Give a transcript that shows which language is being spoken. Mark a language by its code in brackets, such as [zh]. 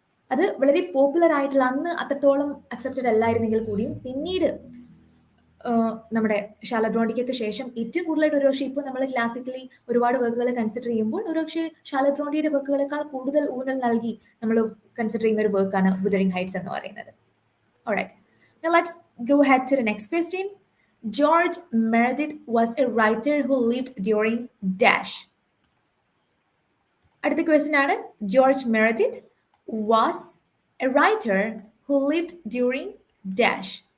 [ml] അത് വളരെ പോപ്പുലർ ആയിട്ടുള്ള, അന്ന് അത്രത്തോളം അക്സെപ്റ്റഡ് അല്ലായിരുന്നെങ്കിൽ കൂടിയും പിന്നീട് നമ്മുടെ ഷാർലറ്റ് ബ്രോണ്ടിക്കൊക്കെ ശേഷം ഏറ്റവും കൂടുതലായിട്ട് ഒരുപക്ഷെ ഇപ്പോൾ നമ്മൾ ക്ലാസിക്കലി ഒരുപാട് വർക്കുകൾ കൺസിഡർ ചെയ്യുമ്പോൾ ഒരുപക്ഷെ ഷാർലറ്റ് ബ്രോണ്ടിയുടെ വർക്കുകളെക്കാൾ കൂടുതൽ ഊന്നൽ നൽകി നമ്മൾ കൺസിഡർ ചെയ്യുന്ന ഒരു വർക്കാണ് വിതറിംഗ് ഹൈറ്റ്സ് എന്ന് പറയുന്നത്. [en] Alright, now let's go ahead to the next question. George Meredith was a writer who lived during dash. [ml] അടുത്ത ക്വസ്റ്റ്യൻ ആണ്, [en] George Meredith was a writer who lived during dash.